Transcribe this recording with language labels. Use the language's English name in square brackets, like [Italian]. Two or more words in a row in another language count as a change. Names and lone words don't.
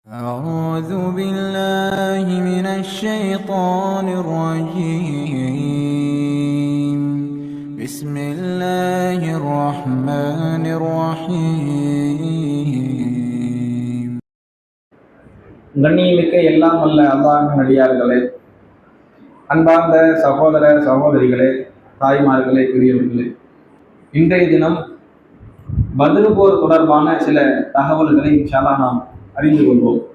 [Arabic] أعوذ بالله من الشيطان الرجيم. بسم الله الرحمن الرحيم. [Tamil] கண்ணியமிக்க எல்லாம் வல்ல அல்லாஹ்வின் அடியார்களே, அன்பார்ந்த சகோதர சகோதரிகளே, தாய்மார்களே, பெரியவர்களே, இன்றைய தினம் பத்ர் போர் தொடர்பான சில தகவல்களை [Arabic] إن شاء الله [Tamil] நாம் அறிந்து கொள்வோம்.